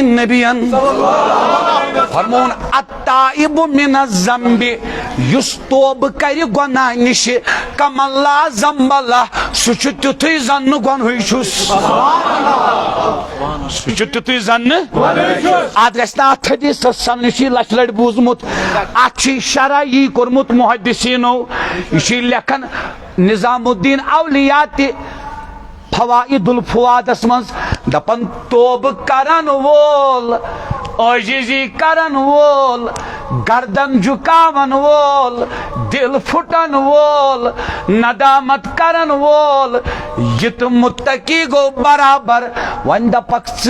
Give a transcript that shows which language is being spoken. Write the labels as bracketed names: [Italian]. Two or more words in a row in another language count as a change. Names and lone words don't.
[Kashmiri] نبین فرمون [Arabic] التائب من الذنب [Kashmiri] یُس توبہٕ کرِ گۄناہ نِشہِ [Arabic] کمن لا ذنب لہ [Kashmiri] سُہ چھُ تیُتھُے زن نہٕ گۄنہٕے چھُس سُہ چھُ تیُتھُے زن نہٕ اتھ گژھِ نہٕ اتھ حدیثس سننہٕ چھُ لچھِ لٹہِ بوٗزمُت اتھ چھُ شرح یی کوٚرمُت محدثیٖنو یہ چھُ لیکھان نظام الدین اولیاء تہِ فوائد الفوادس منز دپن توبہ کرن وول عاجزی کرن وول گردن جھکاون وول دل پھٹن وول ندامت کرن وول یہ تو متقی گو برابر ون دپک